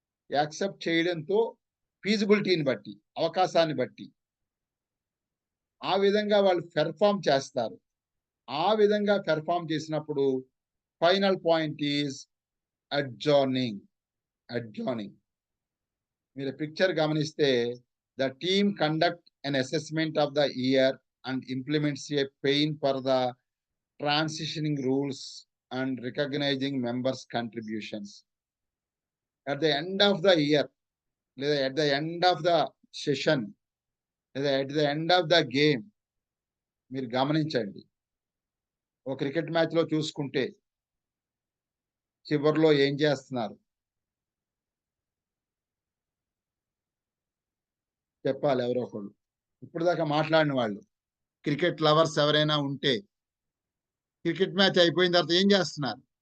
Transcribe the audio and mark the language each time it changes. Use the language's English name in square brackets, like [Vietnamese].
[Telugu] Accept చేయడంతో ఫీజిబిలిటీని బట్టి, అవకాశాన్ని బట్టి ఆ విధంగా వాళ్ళు పెర్ఫామ్ చేస్తారు. ఆ విధంగా పెర్ఫామ్ చేసినప్పుడు ఫైనల్ పాయింట్ ఈజ్ అడ్జార్నింగ్. మీరు పిక్చర్ గమనిస్తే [English] The team conduct an assessment of the year and implements a plan for the transitioning rules and recognizing members' contributions. At the end of the year, at the end of the session, at the end of the game, [Telugu] మీరు గమనించండి. ఒక cricket match లో చూసుకుంటే చివర్లో ఏం చేస్తున్నారు చెప్పాలి ఎవరో ఒకళ్ళు. ఇప్పుడు దాకా మాట్లాడిన వాళ్ళు క్రికెట్ లవర్స్ ఎవరైనా ఉంటే క్రికెట్ మ్యాచ్ అయిపోయిన తర్వాత ఏం చేస్తున్నారు?